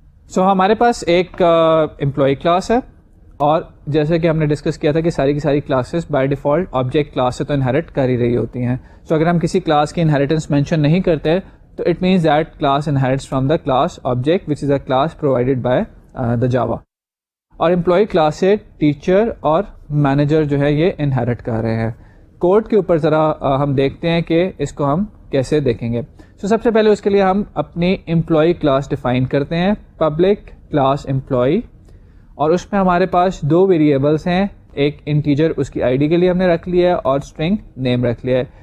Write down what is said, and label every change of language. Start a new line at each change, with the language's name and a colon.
Urdu: سو ہمارے پاس ایک employee class ہے, اور جیسے کہ ہم نے ڈسکس کیا تھا کہ ساری کی ساری classes by default object class سے تو انہیرٹ کر ہی رہی ہوتی ہیں. سو اگر ہم کسی کلاس کی انہیریٹنس مینشن نہیں کرتے تو
English: It means that class inherits from the class object which is a class provided by the Java.
Urdu: اور امپلائی کلاس سے ٹیچر اور مینیجر جو ہے یہ انہیرٹ کر رہے ہیں. کوڈ کے اوپر ذرا ہم دیکھتے ہیں کہ اس کو ہم کیسے دیکھیں گے. سو سب سے پہلے اس کے لیے ہم اپنی امپلائی کلاس ڈیفائن کرتے ہیں, پبلک کلاس امپلائی, اور اس میں ہمارے پاس دو ویریبلس ہیں, ایک انٹیجر اس کی آئی ڈی کے لیے ہم نے رکھ لیا ہے اور اسٹرنگ نیم رکھ لیا ہے.